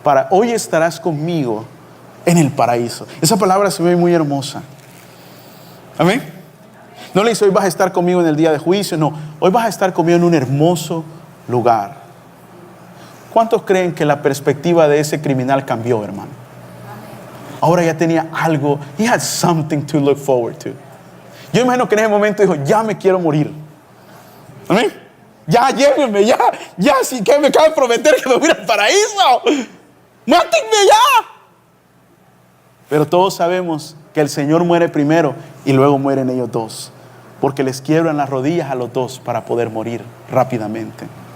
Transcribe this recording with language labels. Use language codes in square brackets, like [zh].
[es] Hoy estarás conmigo en el paraíso. Esa palabra se ve muy hermosa. Amén. No le dice, hoy vas a estar conmigo en el día de juicio. No, hoy vas a estar conmigo en un hermoso lugar. ¿Cuántos creen que la perspectiva de ese criminal cambió, hermano? Ahora ya tenía algo. [en] He had something to look forward to. [es] Yo imagino que en ese momento dijo, ya me quiero morir. ¿Amén? Ya, llévenme, ya, si que me acaba de prometer que me voy al paraíso. ¡Mátenme ya! Pero todos sabemos que el Señor muere primero y luego mueren ellos dos, porque les quiebran las rodillas a los dos para poder morir rápidamente.